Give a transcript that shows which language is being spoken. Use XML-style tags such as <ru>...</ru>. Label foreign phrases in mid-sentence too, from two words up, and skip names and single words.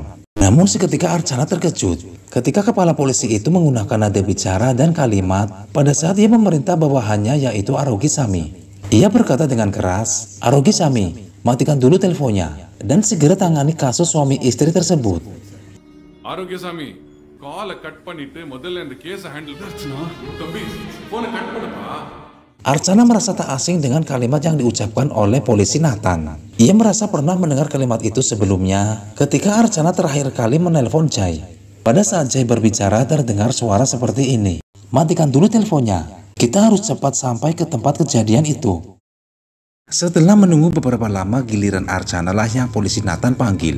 <id>Namun seketika Archana terkejut ketika kepala polisi itu menggunakan nada bicara dan kalimat pada saat ia memerintah bawahannya, yaitu Arogi Sami. Ia berkata dengan keras, "Arogi Sami, matikan dulu teleponnya dan segera tangani kasus suami istri tersebut."</id> <ta>Arogi Sami,</ta> <en>call cut</en> <ta>பண்ணிட்டு முதல்ல இந்த</ta> <en>case handle</en> <ta>பண்ணு. தம்பி,</ta> <en>phone cut</en> <ta>பண்ணுப்பா.</ta> <id>Archana merasa tak asing dengan kalimat yang diucapkan oleh polisi Nathan. Ia merasa pernah mendengar kalimat itu sebelumnya ketika Archana terakhir kali menelpon Jai. Pada saat Jai berbicara terdengar suara seperti ini, "Matikan dulu teleponnya. Kita harus cepat sampai ke tempat kejadian itu." Setelah menunggu beberapa lama, giliran Archana lah yang polisi Nathan panggil.</id>